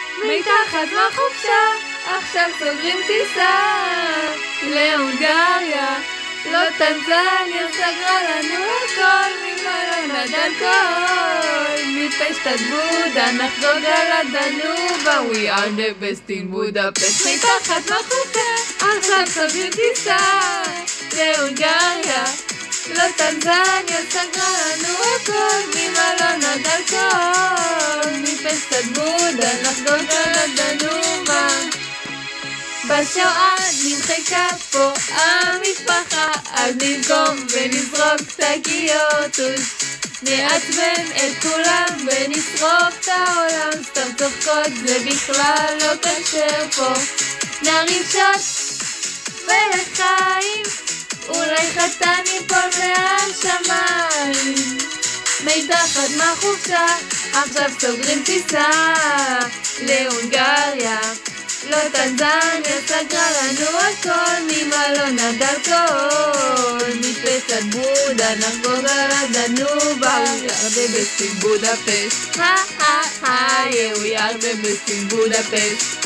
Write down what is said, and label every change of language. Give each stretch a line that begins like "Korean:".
Hebrew: מתחת מהחופשה, עכשיו סוגרים טיסה להונגריה. לא טנזניה, סגרה לנו הכל, ממלון עד אלכוהול. מפשט עד בודה, נחגוג על הדנובה.
English: We are the best in Budapest.
Hebrew: מתחת מהחופשה, עכשיו סוגרים טיסה להונגריה. לא טנזניה, סגרה לנו הכל, ממלון עד אלכוהול. מפשט עד בודה, נחגוג על הדנובה. בשואה נמחקה פה המשפחה, אז ננקום ונזרוק שקיות, נעצבן את כולם ונשרוף את העולם. סתם צוחקות, זה בכלל לא קשר פה. נרים שוט ולחיים, אולי חתן ייפול מהשמיים. מתחת מהחופשה, עכשיו סוגרים טיסה להונגריה. לא טנזניה, סגרה לנו הכל, ממלון עד אלכוהול. מפשט עד בודה, נחגוג על הדנובה.
English: We are the best in Budapest. Ha ha ha, yeah, we are the best in Budapest.